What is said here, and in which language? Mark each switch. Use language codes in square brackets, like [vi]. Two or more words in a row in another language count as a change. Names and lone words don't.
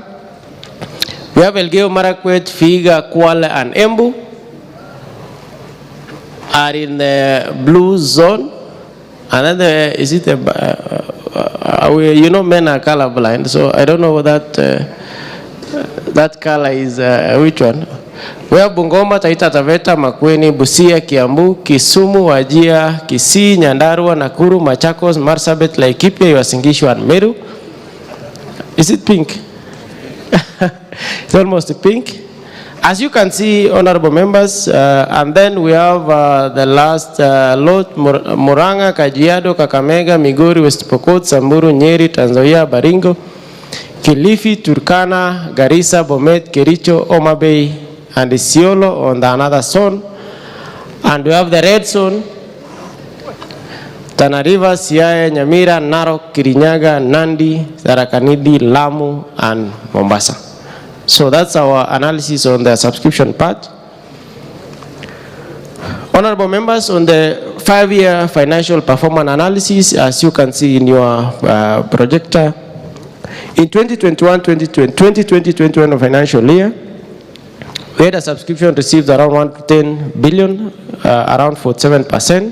[en] We have Elgeyo Marakwet, Vihiga, Kwale, and Embu are in the blue zone. Another, is it you know, men are colorblind, so I don't know that that color is which one. We have Bungoma, Taita Taveta, Makueni, Busia, Kiambu, Kisumu, Wajir, Kisii, Nyandarua, Nakuru, Machakos, Marsabit, Laikipia, Uasin Gishu, and Meru. Is it pink? It's almost pink. As you can see, honorable members, and then we have the last lot, Murang'a, Kajiado, Kakamega, Migori, West Pokot, Samburu, Nyeri, Trans Nzoia, Baringo, Kilifi, Turkana, Garissa, Bomet, Kericho, Homa Bay, and Isiolo on the another zone. And we have the red zone, Tana River, Siaya, Nyamira, Narok, Kirinyaga, Nandi, Tharaka Nithi, Lamu, and Mombasa. So that's our analysis on the subscription part. Honorable members, on the 5-year financial performance analysis, as you can see in your projector, in 2020-21 financial year, we had a subscription received around 110 billion, around 47%.